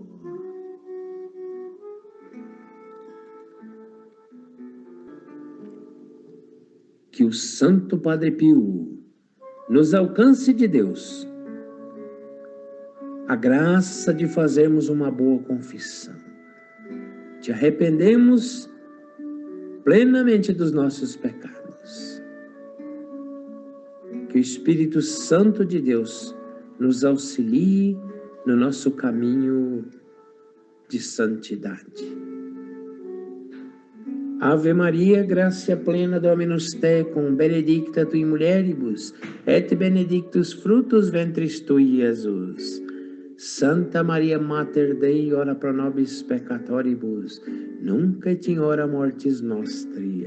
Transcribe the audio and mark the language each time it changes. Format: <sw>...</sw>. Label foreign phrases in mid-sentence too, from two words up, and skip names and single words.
<pt>Que o Santo Padre Pio nos alcance de Deus a graça de fazermos uma boa confissão, de arrependermos plenamente dos nossos pecados. Que o Espírito Santo de Deus nos auxilie no nosso caminho de santidade.</pt> <la>Ave Maria, gratia plena, Dominus tecum, benedicta tu in mulieribus, et benedictus fructus ventris tui, Jesus. Santa Maria Mater Dei, ora pro nobis peccatoribus, nunc et in hora mortis nostri.</la>